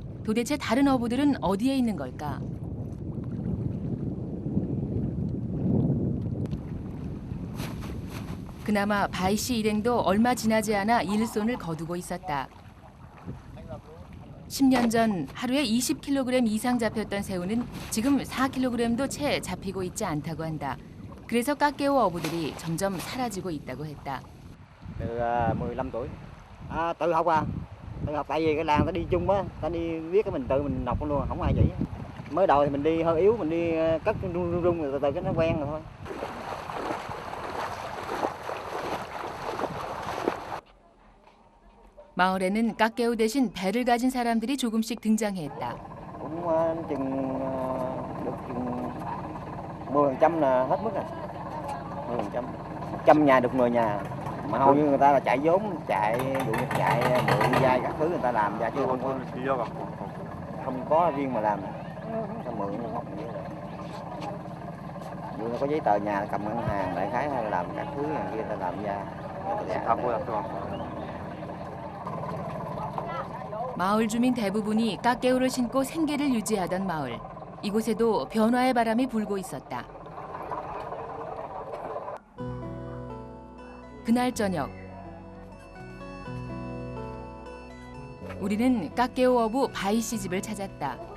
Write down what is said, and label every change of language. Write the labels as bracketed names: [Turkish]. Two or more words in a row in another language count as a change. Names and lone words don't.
[Korean] 도대체 다른 어부들은 어디에 있는 걸까? 그나마 바이 씨 일행도 얼마 지나지 않아 일손을 거두고 있었다. 10년 전 하루에 20kg 이상 잡혔던 새우는 지금 4kg도 채 잡히고 있지 않다고 한다. 그래서 깎개오 어부들이 점점 사라지고 있다고 했다. [Vietnamese] Từ 15 tuổi. Tự học à? Tự học tại vì cái làng ta đi chung á, ta đi viết cái mình tự mình đọc luôn, không ai chỉ. Mới đầu thì mình đi hơi yếu, mình đi cất rung rồi từ từ cái nó quen rồi thôi. [Korean] 마을에는 깎개오 대신 배를 가진 사람들이 조금씩 등장했다. [Vietnamese] Cũng chừng được chừng 10% là hết mức rồi. 10%. 100 nhà được 10 nhà. Mà hầu như người ta là chạy vốn, chạy mượn vai các thứ người ta làm ra chứ không có riêng mà làm. Ta mượn không vậy rồi. Dù có giấy tờ nhà cầm ngân hàng đại khái hay là làm các thứ này kia ta làm ra. [Korean] 마을 주민 대부분이 깎개오를 신고 생계를 유지하던 마을. 이곳에도 변화의 바람이 불고 있었다. 그날 저녁 우리는 깎개오 어부 바이 씨 집을 찾았다.